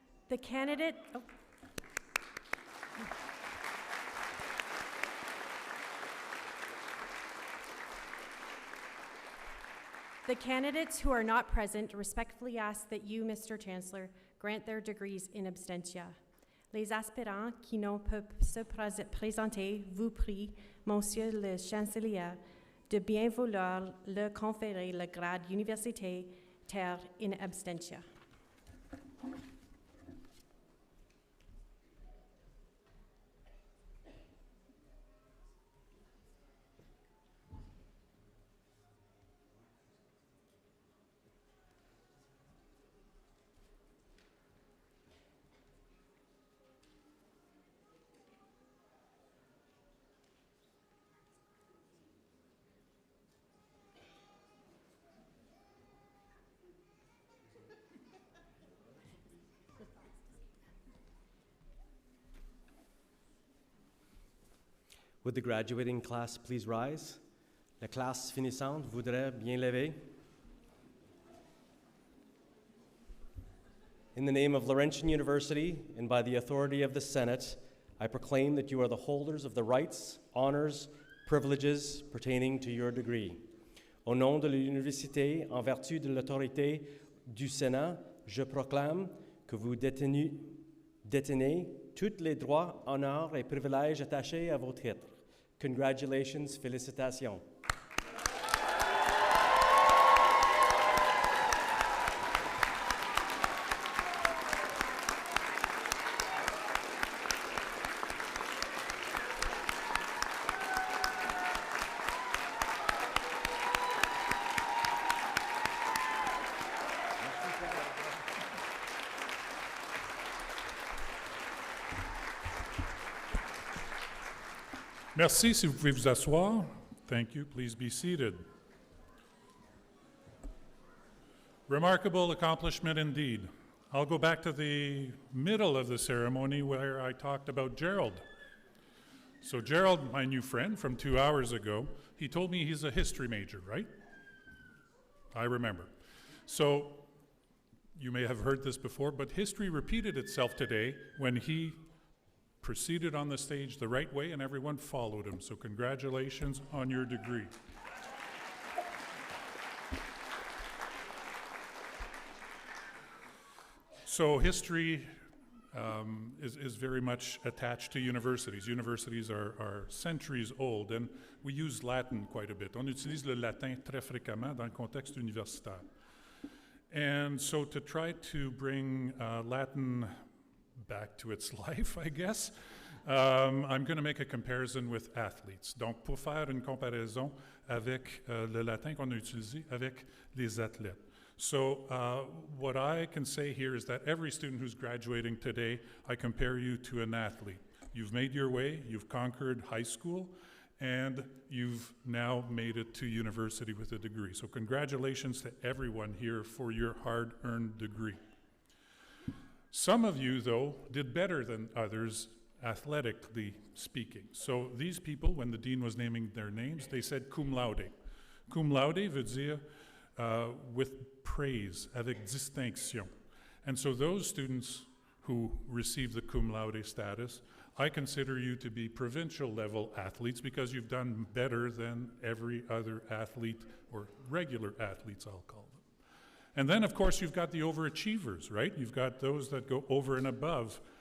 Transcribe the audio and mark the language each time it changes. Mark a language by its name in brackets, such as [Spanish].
[English] The candidate, The candidates who are not present respectfully ask that you, Mr. Chancellor, grant their degrees in absentia. [French] Les aspirants qui n'ont pu se présenter vous prient, Monsieur le Chancelier, de bien vouloir leur conférer le grade universitaire in absentia. [English] Would the graduating class please rise? [French] La classe finissante voudrait bien lever. [English] In the name of Laurentian University and by the authority of the Senate, I proclaim that you are the holders of the rights, honors, privileges pertaining to your degree. [French] Au nom de l'université, en vertu de l'autorité du Sénat, je proclame que vous détenez tous les droits, honneurs et privilèges attachés à vos titres. [English] Congratulations, [French] félicitations. Merci, si vous pouvez vous asseoir. [English] Thank you. Please be seated. Remarkable accomplishment indeed. I'll go back to the middle of the ceremony where I talked about Gerald. So Gerald, my new friend from 2 hours ago, he told me he's a history major, right? I remember. So you may have heard this before, but history repeated itself today when he proceeded on the stage the right way and everyone followed him. So congratulations on your degree. So history is very much attached to universities. Universities are centuries old, and we use Latin quite a bit. [French] On utilise le latin très fréquemment dans le contexte universitaire. [English] And so to try to bring Latin back to its life, I guess, I'm going to make a comparison with athletes. [French] Donc, pour faire une comparaison avec le latin qu'on a utilisé avec les athlètes. [English] So what I can say here is that every student who's graduating today, I compare you to an athlete. You've made your way, you've conquered high school, and you've now made it to university with a degree. So congratulations to everyone here for your hard-earned degree. Some of you, though, did better than others, athletically speaking. So these people, when the dean was naming their names, they said cum laude. [French] Cum laude veut dire [English] with praise, [French] avec distinction. [English] And so those students who received the cum laude status, I consider you to be provincial level athletes because you've done better than every other athlete, or regular athletes, I'll call them. And then, of course, you've got the overachievers, right? You've got those that go over and above.